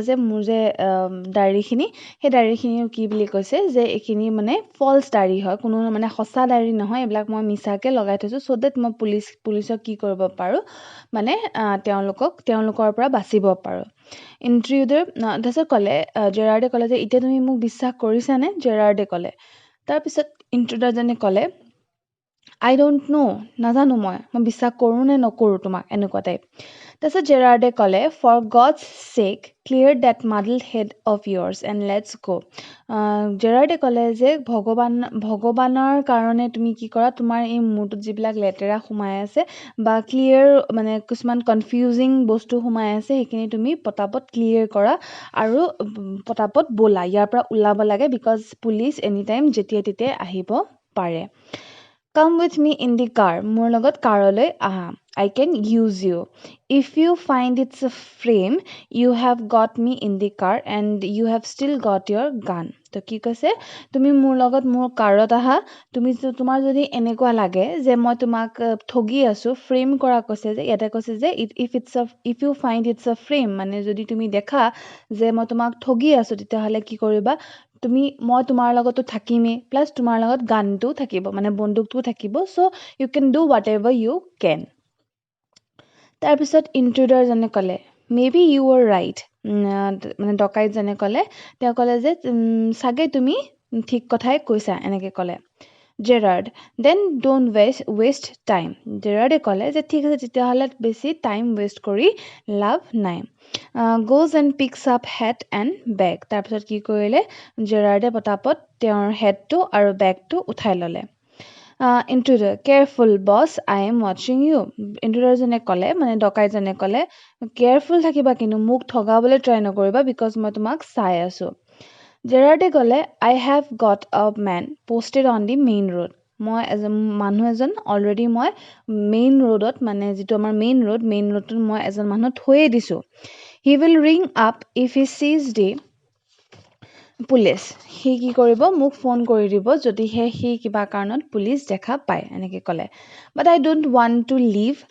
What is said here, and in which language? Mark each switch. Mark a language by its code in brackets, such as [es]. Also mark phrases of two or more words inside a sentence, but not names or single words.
[as] যে মোৰ যে দাড়িখিনি সেই দাড়িখিনিও কি বুলি কৈছে যে এইখিনি মানে ফল্ছ দাড়ি হয় কোনো মানে সঁচা দাড়ি নহয় এইবিলাক মই মিছাকৈ লগাই থৈছোঁ [en] so that [as] মই পুলিচক কি কৰিব পাৰোঁ মানে তেওঁলোকৰ পৰা বাচিব পাৰোঁ তাৰপিছত ক'লে জেৰাৰ্ডে ক'লে যে এতিয়া তুমি মোক বিশ্বাস কৰিছানে জেৰাৰ্ডে ক'লে তাৰপিছত ইণ্ট্ৰুডাৰজনে ক'লে [en] I don't know, [as] নাজানো মই বিশ্বাস কৰোঁ নে নকৰোঁ তোমাক এনেকুৱা টাইপ তাৰপিছত জেৰাৰ্ডে ক'লে [en] for God's sake clear that muddled head of yours and let's go [as] জেৰাৰ্ডে ক'লে যে ভগৱানৰ কাৰণে তুমি কি কৰা তোমাৰ এই মূৰটোত যিবিলাক লেতেৰা সোমাই আছে বা ক্লিয়াৰ মানে কিছুমান কনফিউজিং বস্তু সোমাই আছে সেইখিনি তুমি পটাপট ক্লিয়াৰ কৰা আৰু পটাপট ব'লা ইয়াৰ পৰা ওলাব লাগে বিকজ পুলিচ [en] any time [as] যেতিয়া তেতিয়াই আহিব পাৰে [en] Come with me in the car. [as] মোৰ লগত কাৰলৈ আহা [en] I can use you. If you find it's a frame, you have got me in the car and you have still got your gun. [as] তো কি কৈছে তুমি মোৰ লগত মোৰ কাৰত আহা তোমাৰ যদি এনেকুৱা লাগে যে মই তোমাক ঠগি আছোঁ ফ্ৰেম কৰা কৈছে যে ইয়াতে কৈছে যে [en] if you find it's a frame [as] মানে যদি তুমি দেখা যে মই তোমাক ঠগি আছোঁ তেতিয়াহ'লে কি কৰিবা মই তোমাৰ লগতো থাকিমেই প্লাছ তোমাৰ লগত গানটোও থাকিব মানে বন্দুকটোও থাকিব [en] so you can do what ever you can [as] তাৰপিছত ইণ্ট্ৰুডাৰজনে ক'লে [en] may be you are right [as] মানে ডকাইতজনে ক'লে তেওঁ ক'লে যে চাগে তুমি ঠিক কথাই কৈছা এনেকৈ ক'লে জেৰাৰ্ড [en] then don't waste time [as] জেৰাৰ্ডে ক'লে যে ঠিক আছে তেতিয়াহ'লে বেছি [en] time waste [as] কৰি লাভ নাই [en] goes and picks up hat and bag [as] তাৰপিছত কি কৰিলে জেৰাৰ্ডে পটাপট তেওঁৰ হেডটো আৰু বেগটো উঠাই ল'লে ইণ্ট্ৰুডাৰ [en] careful boss I am watching you [as] ইণ্ট্ৰুডাৰজনে ক'লে মানে ডকাইতজনে ক'লে কেয়াৰফুল থাকিবা কিন্তু মোক ঠগাবলৈ ট্ৰাই নকৰিবা বিকজ মই তোমাক চাই আছোঁ জেৰাৰ্ডে ক'লে [en] I have got a man posted on the main road [as] মই মানুহ এজন অলৰেডি মই মেইন ৰোডত মানে যিটো আমাৰ মেইন ৰোডটোত মই এজন মানুহ থৈয়ে দিছোঁ [en] he will ring up if he sees the [as] পুলিচ সি কি কৰিব মোক ফোন কৰি দিব যদিহে সি কিবা কাৰণত পুলিচ দেখা পায় এনেকৈ ক'লে [en] but I don't want to leave